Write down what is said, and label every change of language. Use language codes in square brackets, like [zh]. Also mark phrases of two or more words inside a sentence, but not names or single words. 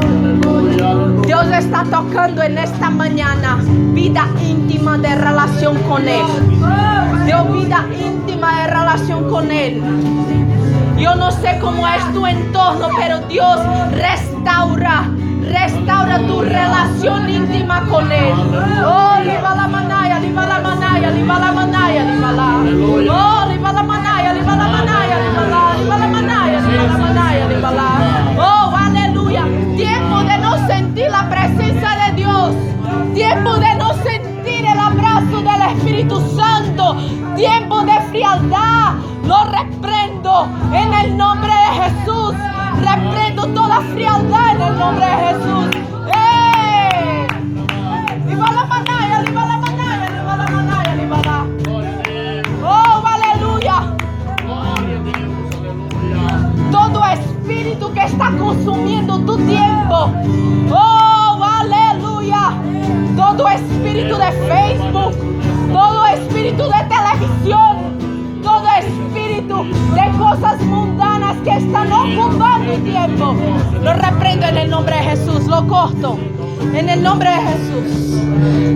[es] Dios está tocando en esta mañana vida íntima de relación con Él. Dios, vida íntima de relación con Él. Yo no sé cómo es tu entorno, pero Dios restaura tu relación íntima con Él. Oh, liba la manaya, liba la manaya, liba la manaya, liba la. Oh, liba la manaya, liba la manaya, liba la, liba la manaya, liba la manaya, liba la. Oh, aleluya. Tiempo de no sentir la presencia de Dios. Tiempo de no sentir el abrazo del Espíritu Santo. Tiempo de frialdad. Lo reprendo en el nombre de Jesús. Reprendo toda frialdad en el nombre de Jesús. ¡Liba la manaya, liba la manaya, liba la manaya, liba la! ¡Oh, aleluya! Todo espíritu que está consumiendo tu tiempo. ¡Oh, aleluya! Todo espíritu de Facebook, todo espíritu de televisión, todo espíritu de cosas mundanas que están ocupando tu tiempo, lo reprendo en el nombre de Jesús, lo corto en el nombre de Jesús.